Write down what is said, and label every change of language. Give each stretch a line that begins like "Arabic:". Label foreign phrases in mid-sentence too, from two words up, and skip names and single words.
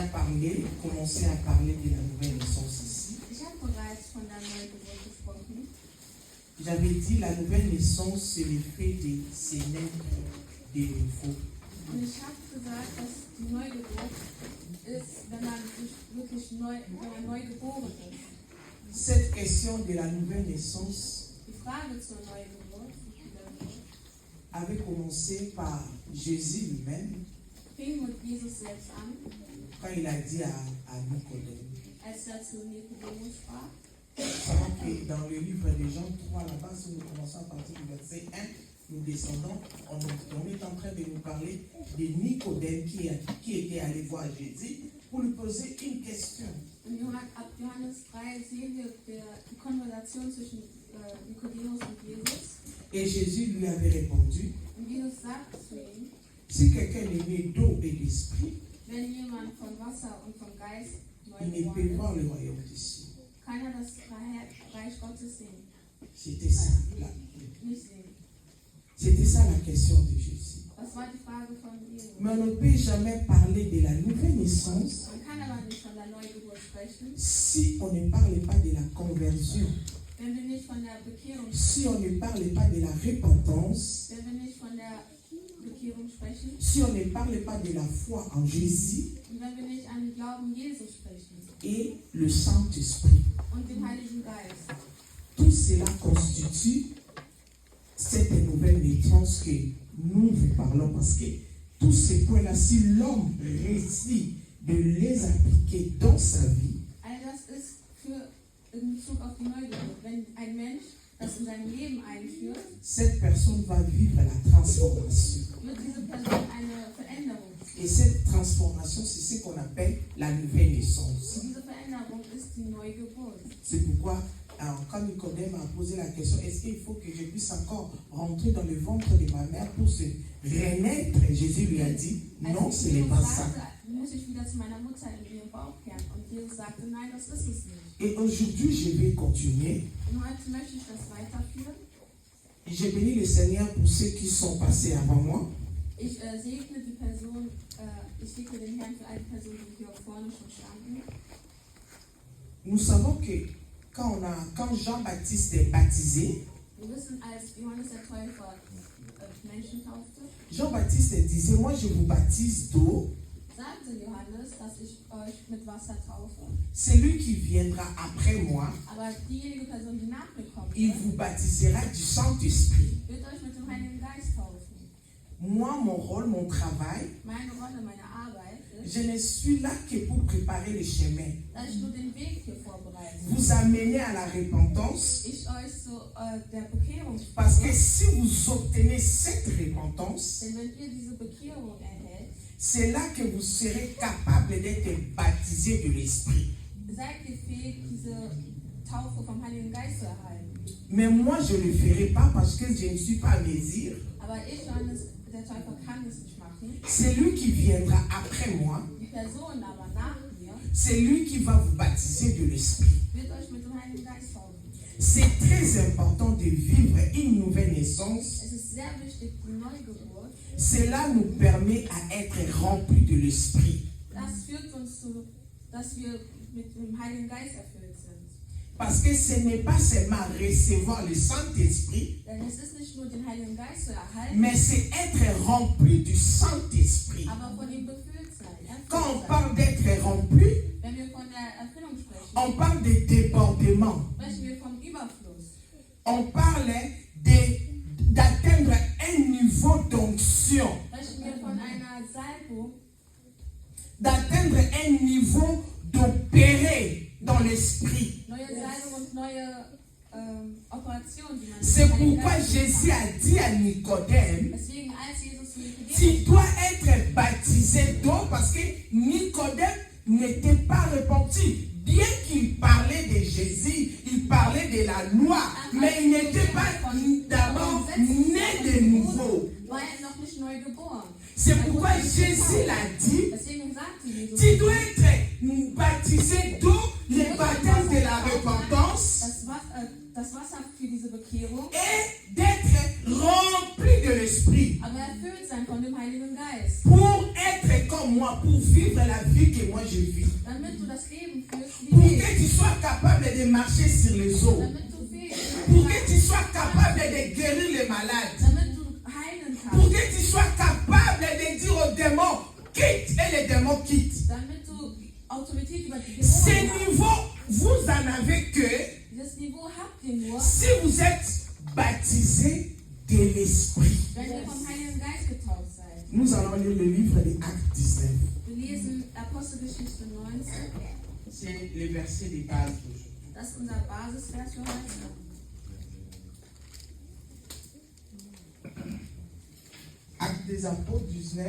French: parlé, commencé à parler de la nouvelle naissance ici.
German: Ich habe bereits von der Neugeburt gesprochen.
French: J'avais dit la nouvelle naissance, c'est l'effet de se naître de nouveau.
German: Und ich habe gesagt, dass die Neugeburt ist, wenn man sich wirklich neu geboren ist.
French: Cette question de la nouvelle naissance
German: Die Frage zur Neugeburt
French: avait commencé par Jésus lui-même
German: fing mit Jesus selbst an,
French: quand il a dit à Nicodème.
German: als er zu Nikodemus sprach.
French: Que dans le livre de Jean 3, là-bas, si nous commençons à partir du verset 1, nous descendons, on est en train de nous parler de Nicodème qui était allé voir Jésus pour lui poser une question.
German: Ab Johannes 3 sehen wir die Konversation zwischen Nikodemus und Jesus.
French: Et Jésus lui avait répondu,
German: Und Jesus sagt zu ihm,
French: si quelqu'un est né d'eau et d'esprit,
German: wenn jemand von Wasser und vom Geist neu
French: il ne peut
German: geboren
French: voir
German: ist,
French: le royaume des cieux.
German: kann er das Reich Gottes sehen.
French: C'était ça,
German: Nicht sehen.
French: c'était ça la question de Jésus.
German: Das war die Frage von Jesus.
French: Mais on ne peut jamais parler de la nouvelle naissance
German: Man kann aber nicht von der Neugeburt sprechen,
French: si on ne parle pas de la conversion,
German: wenn wir nicht von der Bekehrung
French: si on ne parle pas de la repentance,
German: wenn wir nicht von der Bekehrung sprechen
French: si on ne parle pas de la foi en Jésus
German: und wenn wir nicht an den Glauben Jesus sprechen
French: et le Saint-Esprit.
German: und den Heiligen Geist.
French: Tout cela constitue cette nouvelle naissance que nous vous parlons parce que tous ces points-là, si l'homme réussit de les appliquer dans sa vie,
German: All das ist in Bezug auf die Neugeburt. Wenn ein Mensch das in sein Leben einführt,
French: cette personne va vivre la transformation.
German: wird diese Person eine Veränderung.
French: Et cette transformation, c'est ce qu'on appelle la nouvelle naissance.
German: Und diese Veränderung ist die Neugeburt.
French: C'est pourquoi, quand Nicodème a posé la question, est-ce qu'il faut que je puisse encore rentrer dans le ventre de ma mère pour se renaître? Jésus lui a dit, non, ce n'est pas ça.
German: Muss ich wieder zu meiner Mutter in ihren Bauch kehren? Und Jesus sagte, nein, das ist es nicht.
French: Et aujourd'hui, je vais continuer.
German: Und heute möchte ich das weiterführen.
French: J'ai béni le Seigneur pour ceux qui sont passés avant moi.
German: Ich segne die Person, ich segne den Herrn für all die Personen, die hier vorne schon standen.
French: Nous savons que quand Jean-Baptiste est baptisé,
German: Wir wissen, als Johannes der Täufer Menschen taufte,
French: Jean-Baptiste disait, moi je vous baptise d'eau.
German: sagte Johannes, dass ich euch mit Wasser taufe.
French: Celui qui viendra après moi,
German: Aber diejenige Person, die nach mir kommt,
French: il vous baptisera du Saint-Esprit.
German: wird euch mit dem Heiligen Geist taufen.
French: Moi, mon rôle, mon travail,
German: Meine Rolle, meine Arbeit ist,
French: je ne suis là que pour préparer le chemin.
German: dass ich nur den Weg hier vorbereite.
French: Vous amener à la repentance,
German: Ich euch zu der Bekehrung
French: parce que
German: führe.
French: si vous obtenez cette repentance,
German: Denn wenn ihr diese Bekehrung erhält,
French: c'est là que vous serez capable d'être baptisé de l'Esprit.
German: seid ihr fähig, diese Taufe vom Heiligen Geist zu erhalten.
French: Mais moi, je ne le ferai pas parce que je ne suis pas à mesure.
German: Aber ich, Johannes der Täufer, kann es nicht machen.
French: C'est lui qui viendra après moi.
German: Die Person aber nach mir
French: C'est lui qui va vous baptiser de l'Esprit.
German: wird euch mit dem Heiligen Geist taufen.
French: C'est très important de vivre une nouvelle naissance.
German: Es ist sehr wichtig, die Neugeburt.
French: Cela nous permet à être remplis de l'Esprit.
German: Das führt uns zu, dass wir mit dem Heiligen Geist erfüllt sind.
French: Parce que ce n'est pas seulement recevoir le Saint-Esprit,
German: Denn es ist nicht nur den Heiligen Geist zu erhalten,
French: mais c'est être rempli du Saint-Esprit.
German: aber von ihm befüllt sein.
French: Quand on
German: Erfüllt sein.
French: parle d'être rempli,
German: Wenn wir von der Erfüllung sprechen,
French: on parle de débordement.
German: sprechen wir vom Überfluss.
French: On parle d'atteindre un niveau d'onction,
German: Sprechen wir von einer Salbung,
French: d'atteindre un niveau d'opérer dans l'esprit.
German: neue Salbung und neue Operationen, die man
French: C'est
German: mit dem Heiligen
French: pourquoi
German: Geist
French: Jésus
German: macht.
French: a dit à Nicodème,
German: Deswegen, als Jesus zu Nikodemus
French: tu dois être baptisé d'eau parce que Nicodème n'était pas repenti. Bien qu'il parlait de Jésus, il parlait de la loi, mais il n'était pas d'abord né de nouveau.
German: war er noch nicht neu geboren.
French: C'est pourquoi Jésus l'a dit,
German: Deswegen sagte Jesus,
French: tu dois être baptisé d'eau, le baptême de la repentance,
German: das Wasser für diese Bekehrung,
French: et d'être rempli de l'esprit.
German: aber erfüllt sein von dem Heiligen Geist.
French: Pour être comme moi, pour vivre la vie que moi je vis. de marcher sur les eaux.
German: damit du fähig
French: Pour que tu sois capable de guérir les malades.
German: damit du heilen
French: Pour
German: kannst,
French: que tu sois capable de dire aux démons, quitte, et les démons quittent.
German: damit du Autorität über die
French: Ce
German: Dämonen hast.
French: niveau, vous en avez que
German: Dieses Niveau habt ihr nur,
French: si vous êtes baptisé de l'Esprit.
German: wenn ihr vom Heiligen Geist getauft seid.
French: Nous allons lire le livre de Actes 19.
German: Wir lesen Apostelgeschichte 19.
French: C'est le verset de base d'aujourd'hui.
German: Das ist unser Basisvers für heute.
French: Actes des Apôtres 19.